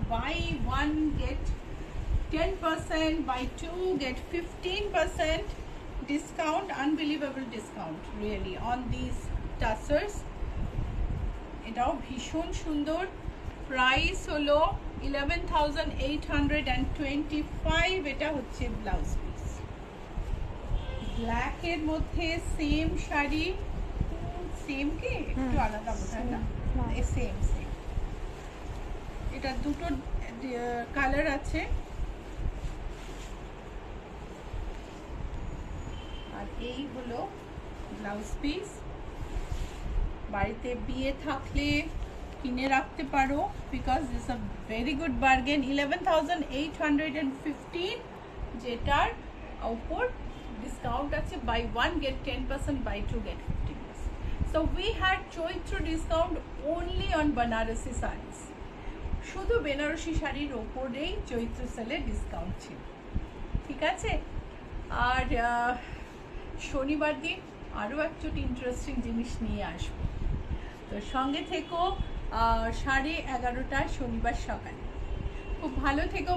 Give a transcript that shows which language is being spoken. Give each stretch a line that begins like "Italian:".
English: Buy 1 get 10%, buy 2 get 15% discount. Unbelievable discount really on these tassers.
Bangla: এটাও ভীষণ সুন্দর। Price হলো 11,825। এটা হচ্ছে ব্লাউজ পিস, ব্ল্যাকের মধ্যে সেম শাড়ি, সেম কি একটু আলাদা বোধহয় না, সেম সেম। এটা দুটো কালার আছে, আর এই হলো ব্লাউজ পিস। বাড়িতে বিয়ে থাকলে কিনে রাখতে পারো,
English: Because this a very good bargain.
Bangla: 11,815, যেটার উপর ডিসকাউন্ট আছে,
English: Buy 1 get 10%, buy 2 get 15%. So we had Chaitra discount only on Banarasi sarees.
Bangla: শুধু বেনারসি শাড়ির ওপরেই চৈত্র সেলে ডিসকাউন্ট ছিল, ঠিক আছে। আর শনিবার দিন আরও একটা ইন্টারেস্টিং জিনিস নিয়ে আসবো, তো সঙ্গে থেকো 11:30 শনিবার সকালে। খুব ভালো থেকো।